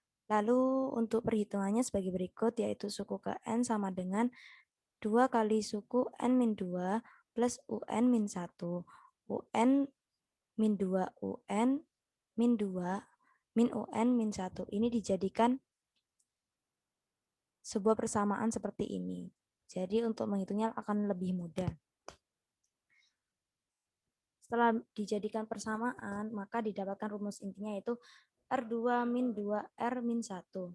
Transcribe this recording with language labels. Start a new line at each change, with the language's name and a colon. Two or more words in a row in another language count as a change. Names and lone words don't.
Indonesian: Lalu untuk perhitungannya sebagai berikut, yaitu suku ke N sama dengan 2 kali suku N-2 plus UN min 1. UN min 2, UN min 2, min UN min 1. Ini dijadikan sebuah persamaan seperti ini. Jadi untuk menghitungnya akan lebih mudah. Setelah dijadikan persamaan, maka didapatkan rumus intinya yaitu R2 min 2R min 1.